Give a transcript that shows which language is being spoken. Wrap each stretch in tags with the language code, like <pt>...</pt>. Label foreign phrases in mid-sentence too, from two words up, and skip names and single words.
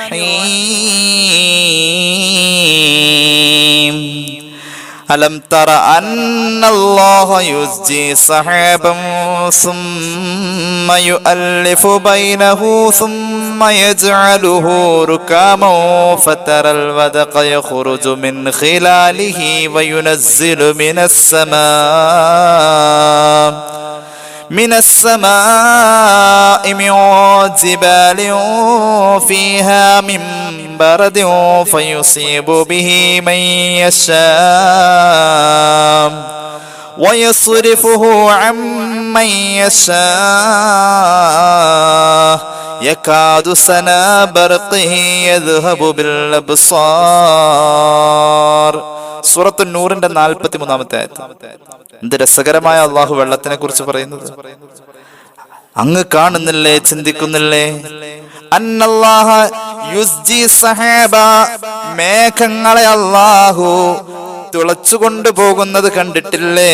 <ar>الرحيم ألم تر أن الله يزجي سحابا ثم يؤلف بينه ثم يجعله ركاما فترى الودق يخرج من خلاله وينزل من السماء من جبال فيها من برد فيصيب به من يشاء ويصرفه عن من يشاء يكاد سنا برقه يذهب بالأبصار.</ar> <ml>സൂറത്തുൻ നൂറിന്റെ 43-ാമത്തെ ആയത്ത്. എന്ത് രസകരമായ അള്ളാഹു വെള്ളത്തിനെ കുറിച്ച് പറയുന്നത്. അങ്ങ് കാണുന്നില്ലേ, ചിന്തിക്കുന്നില്ലേ?</ml> <ar>أن الله يزجي سحابا,</ar> <ml>മേഘങ്ങളെ അള്ളാഹു തുളച്ചുകൊണ്ടു പോകുന്നത് കണ്ടിട്ടില്ലേ?</ml>